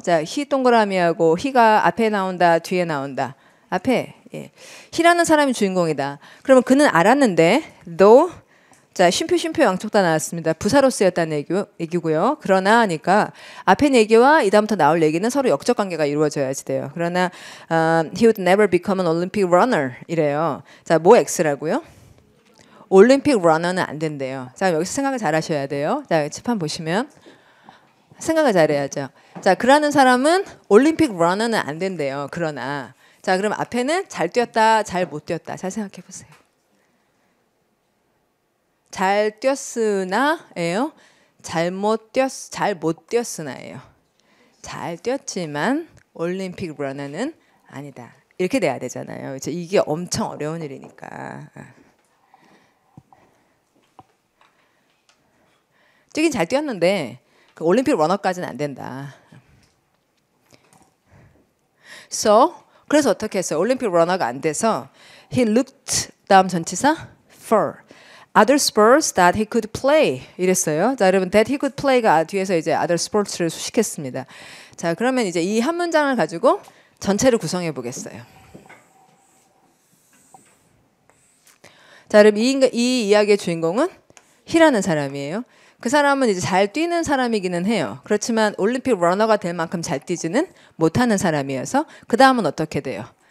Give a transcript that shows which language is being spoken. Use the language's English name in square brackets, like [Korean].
[Korean] 자, he 동그라미하고 he가 앞에 나온다, 뒤에 나온다. 앞에 예. he라는 사람이 주인공이다. 그러면 그는 알았는데 though 자, 쉼표 양쪽 다 나왔습니다. 부사로 쓰였다는 얘기고요. 그러나 하니까 앞에 얘기와 이 다음부터 나올 얘기는 서로 역적 관계가 이루어져야지 돼요. 그러나 [English] he would never become an Olympic runner [Korean] 이래요. 자, 뭐 X라고요? 올림픽 러너는 안 된대요. 자, 여기서 생각을 잘 하셔야 돼요. 자, 칠판 보시면 생각을 잘 해야죠. 자, 그러는 사람은 올림픽 러너는 안 된대요. 그러나 자, 그럼 앞에는 잘 뛰었다, 잘 못 뛰었다. 잘 생각해 보세요. 잘 뛰었으나예요? 잘 못 뛰었으나예요? 잘 뛰었지만 올림픽 러너는 아니다. 이렇게 돼야 되잖아요. 이게 엄청 어려운 일이니까. 뛰긴 잘 뛰었는데 그 올림픽 러너까지는 안 된다. 그래서 어떻게 했어요? 올림픽 러너가 안 돼서 [English] he looked [Korean] 다음 전치사 [English] for other sports that he could play [Korean] 이랬어요. 자, 여러분 [English] that he could play [Korean] 가 뒤에서 이제 other sports를 수식했습니다. 자, 그러면 이제 이 한 문장을 가지고 전체를 구성해 보겠어요. 자, 그럼 이 이야기의 주인공은 he라는 사람이에요. 그 사람은 이제 잘 뛰는 사람이기는 해요. 그렇지만 올림픽 러너가 될 만큼 잘 뛰지는 못하는 사람이어서 그 다음은 어떻게 돼요?